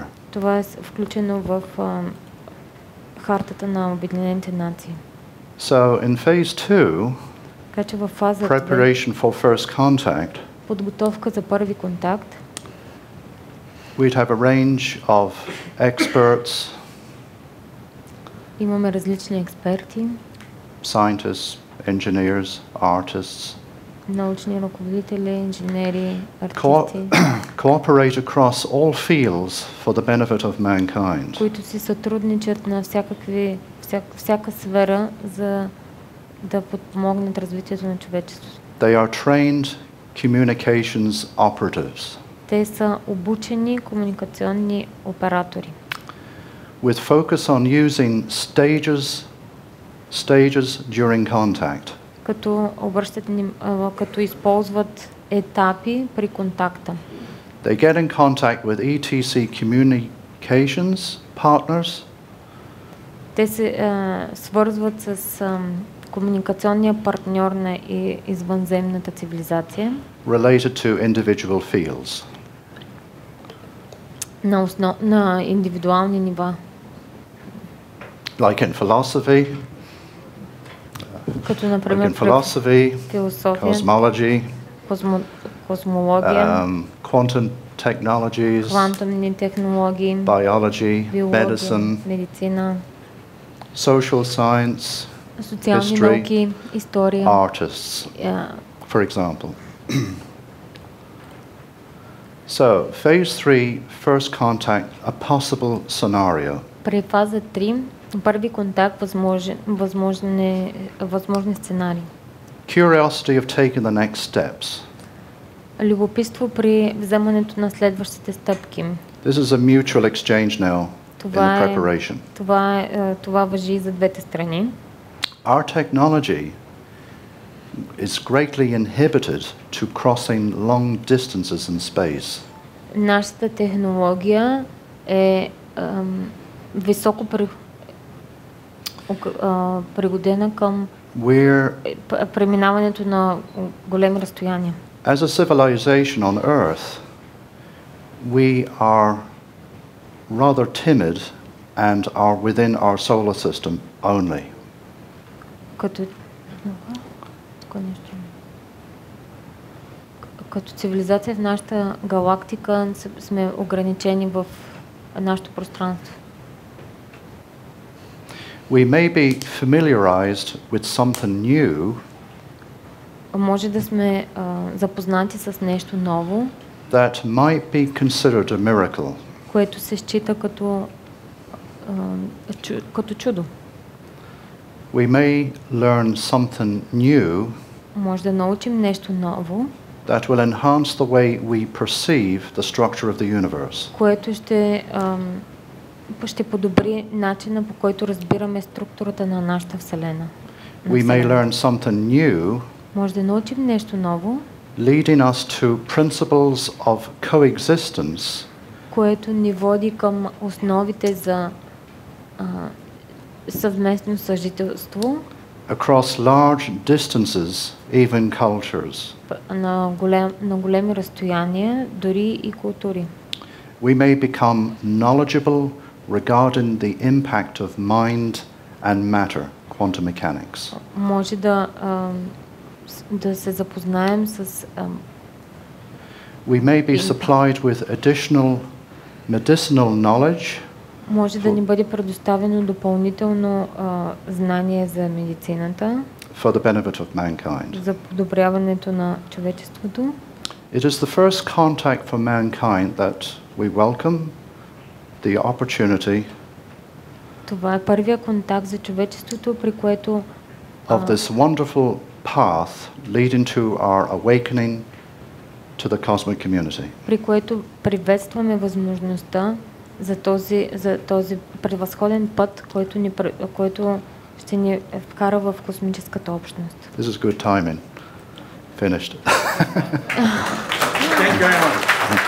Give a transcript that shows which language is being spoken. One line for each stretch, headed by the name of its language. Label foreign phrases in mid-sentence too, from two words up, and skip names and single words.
Bulgarian: Това е включено в хартата на Обединените нации.
English: So in phase 2,
Bulgarian: Така че във фаза 2,
English: preparation for first contact,
Bulgarian: подготовка за първи контакт,
English: we'd have a range of experts,
Bulgarian: имаме различни експерти,
English: scientists, engineers, artists,
Bulgarian: научни ръководители, инженери, артисти,
English: cooperate across all fields for the benefit of mankind.
Bulgarian: които си сътрудничат на всяка сфера, за да подпомогнат развитието на човечеството.
English: They are trained communications operatives
Bulgarian: Те са обучени комуникационни оператори,
English: with focus on using stages during contact.
Bulgarian: като използват етапи при контакта.
English: They get in contact with ETC communications partners
Bulgarian: Те се свързват с комуникационния партньор на извънземната цивилизация
English: related to individual fields.
Bulgarian: на индивидуални нива.
English: Like in philosophy,
Bulgarian: Като например философия,
English: cosmology,
Bulgarian: космология,
English: quantum technologies,
Bulgarian: квантумни технологии,
English: biology,
Bulgarian: биология,
English: medicine,
Bulgarian: медицина,
English: social science,
Bulgarian: социални
English: history,
Bulgarian: науки, история,
English: artists, for example. So, phase 3, first contact, a possible scenario.
Bulgarian: При фаза 3, първи контакт, възможни сценарии.
English: Curiosity of taking the next steps.
Bulgarian: Любопитство при вземането на следващите стъпки.
English: This is a mutual exchange now in the preparation.
Bulgarian: Това важи и за двете страни.
English: Our technology is greatly inhibited to crossing long distances in space.
Bulgarian: Нашата технология е високо пригодена към преминаването на големи разстояния.
English: As a civilization on Earth, we are rather timid and are within our solar system only.
Bulgarian: Като цивилизация в нашата галактика сме ограничени в нашето пространство.
English: We may be familiarized with something new.
Bulgarian: Може да сме запознати с нещо ново,
English: that might be considered a miracle.
Bulgarian: Което се счита като чудо.
English: We may learn something new.
Bulgarian: Може да научим нещо ново,
English: that will enhance the way we perceive the structure of the universe.
Bulgarian: Което ще подобри начина, по който разбираме структурата на нашата Вселена.
English: We may learn something new.
Bulgarian: Може да научим нещо ново,
English: leading us to principles of coexistence.
Bulgarian: Което ни води към основите за съвместно съжителство.
English: Across large distances, even cultures.
Bulgarian: На големи разстояния, дори и култури.
English: we may become knowledgeable regarding the impact of mind and matter, quantum mechanics.
Bulgarian: Може да се запознаем с
English: We may be supplied with additional medicinal knowledge.
Bulgarian: Може да ни бъде предоставено допълнително знание за медицината.
English: For the benefit of mankind.
Bulgarian: За подобряването на човечеството.
English: It is the first contact for mankind that we welcome the opportunity.
Bulgarian: Това е първия контакт за човечеството, при което
English: of this wonderful path leading to our awakening to the cosmic community.
Bulgarian: При което приветстваме възможността за този превъзходен път, който ще ни вкара в космическата общност.
English: This is good timing. Finished. Thank you very much.